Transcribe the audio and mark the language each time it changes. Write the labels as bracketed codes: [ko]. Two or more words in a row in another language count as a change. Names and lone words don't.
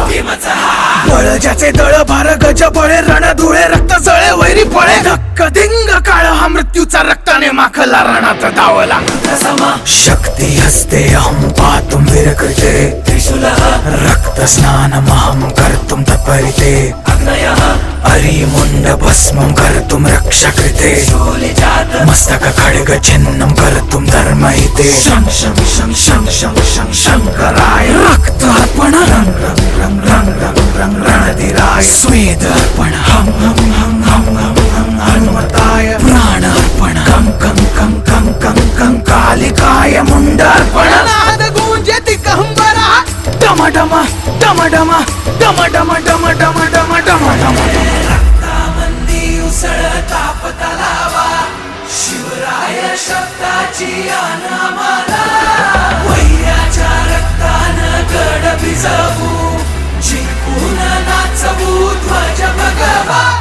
[mr] बळ ज्याचे दळ भार गज बळे रण धुळे रक्त जळे वैरी पळे. धक्क दिंग काळ हा मृत्यूचा रक्ताने माखला रणात धावला. [sa] शक्ती हस्ते अहं पातुम विरकृते. रक्त स्नान महं कर्तुम तत्परिते. अरी मुंड भस्मं कर्तुम रक्षा कृते. मस्तक खड्ग छिन्नं कर्तुम धर्महिते. शं शं शं शं शं शं शंकराय. रक्त अर्पण रंग रंग रंग रंग रंग रंग रणधीराय. स्वेद अर्पण हम हम हम हम हम हम हनुमताय. प्राण अर्पण कं कं कं कं कं कं कालिकाय. [mr] मुंड अर्पण नाद गूंजे दिगंबरा. डम डम डम डम डम डम डम डम डम डम डम. रक्तामंदी उसळता पतलावा. शिवराय शब्दाची आनामाला. वैऱ्याच्या रक्तानं गड भिजवू. जिंकून नाचवू ध्वज भगवा.